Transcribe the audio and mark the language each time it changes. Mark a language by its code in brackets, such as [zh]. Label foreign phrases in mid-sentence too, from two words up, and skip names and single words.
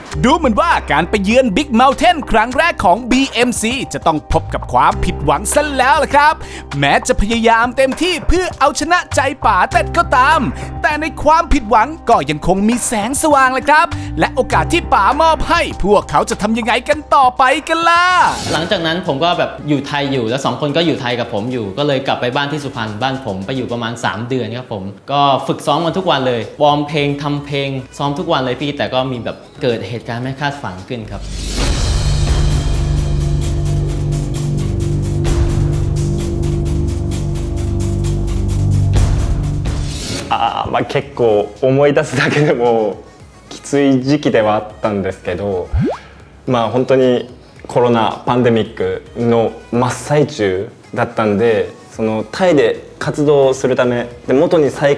[th] ดูเหมือนว่าการไปเยือน Big Mountain ครั้งแรกของ BMC จะต้องพบกับความผิดหวังซะแล้วล่ะครับแม้จะพยายามเต็มที่เพื่อเอาชนะใจป๋าเต็ดก็ตามแต่ในความผิดหวังก็ยังคงมีแสงสว่างเลยครับและโอกาสที่ป๋ามอบให้พวกเขาจะทำยังไงกันต่อไปกันล่ะ หลังจากนั้นผมก็แบบอยู่ไทยอยู่แล้ว2คนก็อยู่ไทยกับผมอยู่ก็เลยกลับไปบ้านที่สุพรรณบ้านผมไปอยู่ประมาณ3 เดือนครับผมก็ฝึกซ้อมกันทุกวันเลยวอร์มเพลงทำเพลงซ้อมทุกวันเลยพี่แต่ก็มีแบบเกิดเหตุการณ์ไม่คาดฝันขึ้นครับ [ja] 結構思い出すだけでもきつい時期ではあったんですけど本当にコロナパンデミックの真っ最中だったんでそのタイで活動するためで元に再